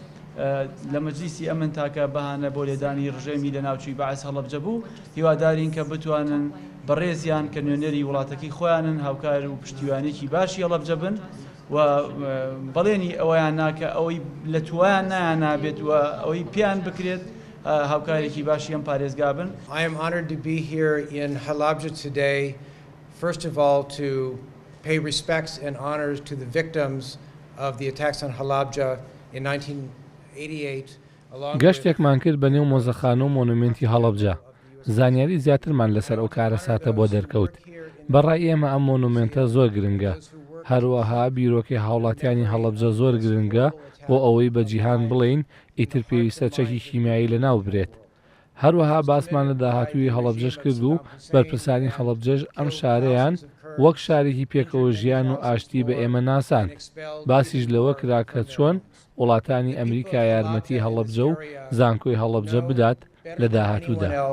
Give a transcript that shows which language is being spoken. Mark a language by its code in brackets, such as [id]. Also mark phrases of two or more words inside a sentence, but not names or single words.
[ckb] لە مەجلیسی ئەمن تاکە بەهانە بۆ لێدانی ڕژێمی لە ناوچوی بەعس هەڵەبجە بوو هیوادارین کە بتوانن بەڕێزیان کە نوێنەری وڵاتەکەی خۆیانن هاوکار و پشتیوانێکی باشی هەڵەبجە بن و بەڵێنی ئەوەیان ناکە ئەوەی لە توایان نایان نابێت و ئەوەی پیان بکرێت هاوکارێکی باشی ئەم پارێزگا بن. [en] I am honored to be here in Halabja today, first of all to pay respects and honors to the victims of the attacks on Halabja in 1988. [ckb] گەشتێکمان کرد بە نێو مۆزەخانە و مۆنومنتی هەڵەبجە. زانیاری زیاترمان لەسەر ئەو کارە ساتە بۆ دەرکەوت. بەڕای ئێمە ئەم مۆنومنتە زۆر گرنگە. هەروەها بیرۆکەی هاوڵاتیانی هەڵەبجە زۆر گرنگە بۆ ئەوەی بە جیهان بڵێین ئیتر پێویستە چەکی شیمیایی لەناو برێت. هەروەها باسمان لە داهاتووی هەڵەبجەش کرد و بەرپرسانی هەڵەبجەش ئەم شارەیان وەک شارێکی پێکەوە ژیان و ئاشتی بە ئێمە ناسان. باسیش لەوە کرا کە چۆن وڵاتانی ئەمریکا یارمەتی هەڵەبجە و زانکۆی هەڵەبجە بدات لە داهاتوودا.